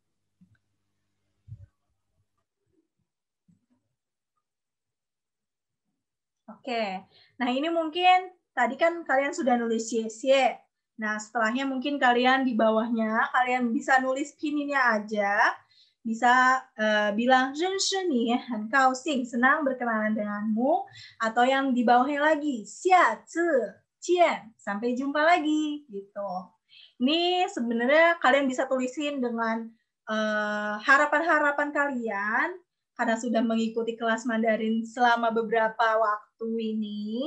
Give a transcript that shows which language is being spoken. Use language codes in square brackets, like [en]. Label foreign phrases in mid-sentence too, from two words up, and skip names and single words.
[id] Oke, nah ini mungkin tadi kan kalian sudah nulis xie. Nah, setelahnya mungkin kalian di bawahnya, kalian bisa nulis pininnya aja. Bisa bilang, [zh] 认识你很高兴, [id] senang berkenalan denganmu. Atau yang di bawahnya lagi, [zh] 下次见, [id] sampai jumpa lagi. Gitu. Ini sebenarnya kalian bisa tulisin dengan harapan-harapan kalian, karena sudah mengikuti kelas Mandarin selama beberapa waktu ini.